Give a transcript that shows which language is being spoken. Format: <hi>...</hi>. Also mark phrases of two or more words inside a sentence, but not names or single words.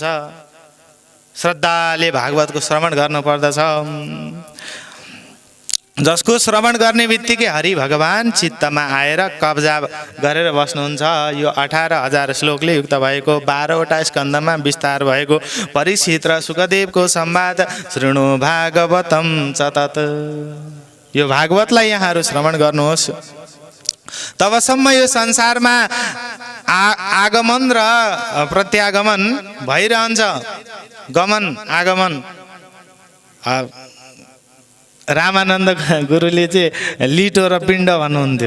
<ne>श्रद्धाले भागवतको श्रवण गर्नुपर्दछ। जसको श्रवण गर्ने बित्तिकै हरि भगवान चित्तमा आएर कब्जा गरेर बस्नुहुन्छ। यो 18,000 श्लोकले युक्त भएको 12वटा स्कन्धमा विस्तार भएको परीक्षित र सुखदेवको संवाद</ne> <sa>शृणु भागवतम सतत।</sa> <ne>यो भागवतलाई यहाँहरू श्रवण गर्नुहोस्। तबसम्म यो संसारमा आगमन र प्रत्यागमन भइरहन्छ। गमन आगमन। रामानन्द गुरुले चाहिँ लिटो र पिण्ड भन्नुहुन्थ्यो।</ne>